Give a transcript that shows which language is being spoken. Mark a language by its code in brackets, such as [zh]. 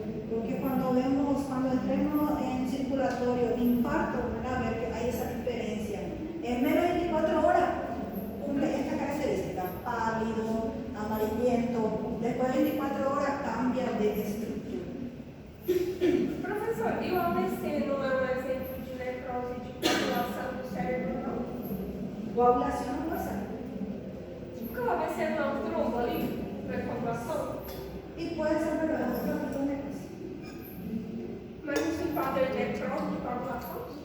[es] Porque cuando entremos en circulatorio, infarto, van a ver que hay esa diferencia. En menos de 24 horas cumple esta característica, pálido, amarillento. Después de 24 horas cambia de estructura. [pt] Professor, e o AVC não é um exemplo de necrose de coagulação do cérebro, não? [es] Coagulación no pasa. [pt] Porque o AVC não é um trombo ali, para coagulação? [es] Y puede ser verdad, otro tipo de necrosis. [pt] Mas isso enquadra em necrose de coagulação?